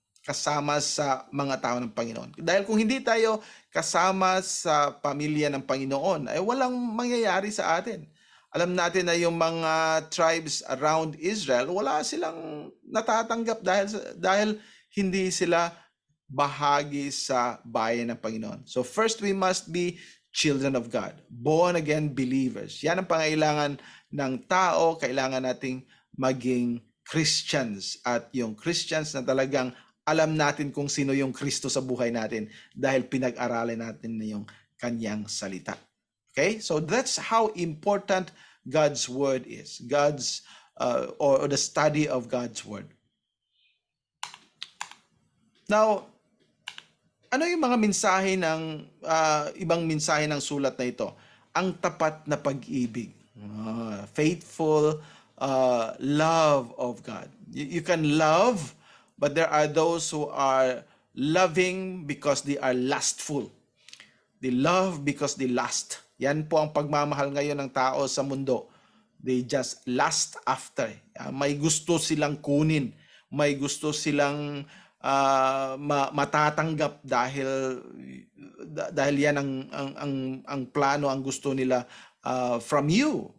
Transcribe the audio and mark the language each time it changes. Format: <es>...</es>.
<tl>Kasama sa mga tao ng Panginoon. Dahil kung hindi tayo kasama sa pamilya ng Panginoon, ay walang mangyayari sa atin. Alam natin na yung mga</tl> <en>tribes around</en> <tl>Israel, wala silang natatanggap dahil hindi sila bahagi sa bayan ng Panginoon.</tl> <en>So first, we must be children of God, born again believers.</en> <tl>Yan ang pangailangan ng tao. Kailangan nating maging Christians, at yung Christians na talagang alam natin kung sino yung Kristo sa buhay natin dahil pinag-aralan natin na yung kanyang salita. Okay?</tl> <en>So that's how important God's word is. Or the study of God's word.</en> <tl>Now, ano yung mga mensahe ng ibang mensahe ng sulat na ito? Ang tapat na pag-ibig.</tl> <en>Faithful love of God. You can love, but there are those who are loving because they are lustful. They love because they lust.</en> <tl>Yan po ang pagmamahal ngayon ng tao sa mundo.</tl> <en>They just lust after.</en> <tl>May gusto silang kunin. May gusto silang matatanggap dahil yan ang plano, ang gusto nila</tl> <en>from you.</en>